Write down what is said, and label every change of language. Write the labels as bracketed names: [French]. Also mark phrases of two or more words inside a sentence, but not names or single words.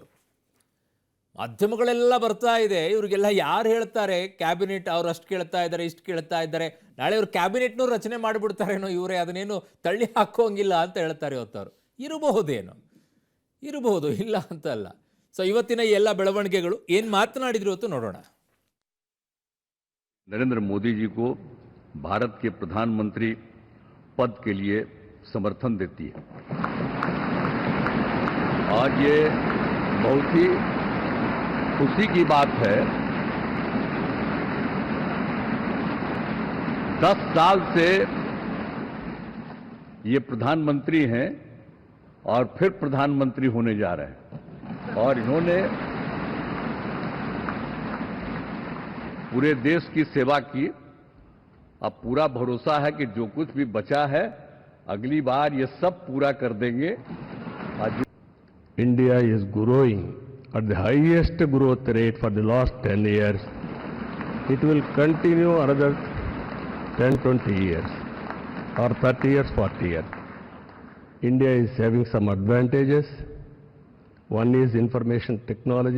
[Kannada] ಮಾಧ್ಯಮಗಳೆಲ್ಲ ಬರ್ತಾ ಇದೆ, ಇವ್ರಿಗೆಲ್ಲ ಯಾರು ಹೇಳ್ತಾರೆ ಕ್ಯಾಬಿನೆಟ್, ಅವ್ರು ಅಷ್ಟು ಕೇಳ್ತಾ ಇದ್ದಾರೆ, ಇಷ್ಟು ಕೇಳ್ತಾ ಇದ್ದಾರೆ, ನಾಳೆ ಇವ್ರು ಕ್ಯಾಬಿನೆಟ್ನೂ ರಚನೆ ಮಾಡಿಬಿಡ್ತಾರೇನೋ ಇವರೇ, ಅದನ್ನೇನು ತಳ್ಳಿ ಹಾಕೋಂಗಿಲ್ಲ ಅಂತ ಹೇಳ್ತಾರೆ ಇವತ್ತವರು. ಇರಬಹುದೇನೋ, ಇರಬಹುದು, ಇಲ್ಲ ಅಂತ ಅಲ್ಲ. ಸೊ ಇವತ್ತಿನ ಎಲ್ಲ ಬೆಳವಣಿಗೆಗಳು ಏನು ಮಾತನಾಡಿದ್ರು ಇವತ್ತು ನೋಡೋಣ. [Hindi] नरेंद्र मोदी जी को भारत के प्रधानमंत्री पद के लिए समर्थन देती है। आज ये बहुत ही खुशी की बात है। 10 साल से ये प्रधानमंत्री हैं और फिर प्रधानमंत्री होने जा रहे हैं, और इन्होंने पूरे देश की सेवा की। अब पूरा भरोसा है कि जो कुछ भी बचा है अगली बार ये सब पूरा कर देंगे। [English] India is growing at the highest growth rate for the last 10 years. It will continue another 10, 20 years or 30 years, 40 years. India is having some advantages. One is information technology.